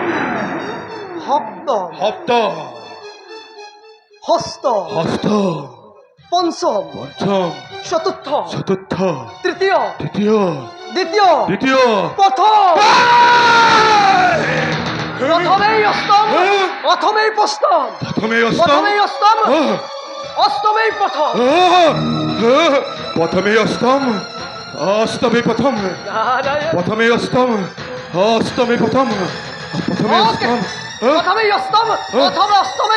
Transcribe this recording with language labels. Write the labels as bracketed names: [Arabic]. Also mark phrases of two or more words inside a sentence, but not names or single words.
[Assamese] সপ্তম সপ্তম ষষ্ঠ ষষ্ঠ পঞ্চম পঞ্চম চতুৰ্থ চতুৰ্থ তৃতীয় তৃতীয় দ্বিতীয় দ্বিতীয় প্ৰথম প্ৰথমেই অষ্টম প্রথমেই প্রস্তম প্রথমে অষ্টম প্রথমেই অষ্টম ও, অষ্টমেই প্রথম ও, ও, প্রথমে অষ্টম অষ্টমে প্রথম নারায়ণ প্রথমে অষ্টম অষ্টমে প্রথম প্রথমে ওকে। অষ্টম ও, প্রথমেই অষ্টম প্রথম অষ্টমেই